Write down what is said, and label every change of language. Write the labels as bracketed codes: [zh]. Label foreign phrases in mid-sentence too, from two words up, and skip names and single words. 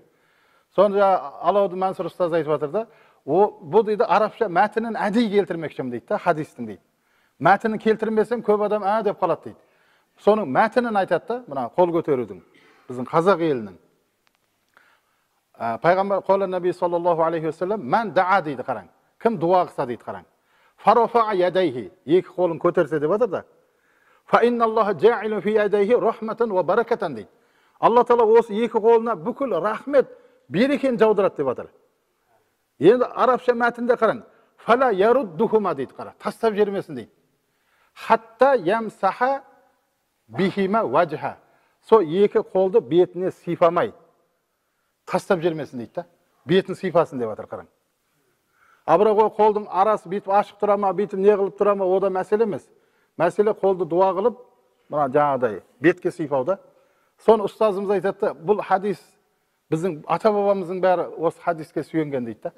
[kk] Сонда Алауddin Mansur ұстаз айтып жатыр да, бұл дейді арабша мәтінін әдейі келтірмекшім дейді да, хадистің дейді. Мәтінін келтірмесем көп адам деп қалады дейді. Соның мәтінін айтады да, мына қол көтерудің, біздің қазақ елінің. Пайғамбар қолы [ar] النبي صلى الله عليه وسلم من دعا [kk] дейді қараң. Кім дуа қылса дейді қараң. [ar] فرفع يديه, [kk] екі қолын көтерсе деп жатыр да. [ar] فإن الله جاعل في يديه رحمة وبركة дейді. [kk] Алла Таала осы екі қолына бүкіл рахмет, берекені жаудырады деп жатыр. Енді арабша мәтінде қараң. [ar] فلا يردهما [kk] дейді қара. Тастап жібермесін дейді. [ar] حتى يمسح بهما وجهه. [kk] Со екі қолды бетіне сипамай тастап жібермесін дейді да. Бетін сипасын деп жатыр қараң. Бірақ қолдың арасы бүйтіп ашық тұра ма, бүйтіп не қылып тұра ма, о да мәселе емес. Мәселе қолды дуа қылып, мына жаңағыдай бетке сипауда. Соны ұстазымыз айтады, бұл хадис біздің ата-бабамыздың бәрі осы хадиске сүйенген дейді да.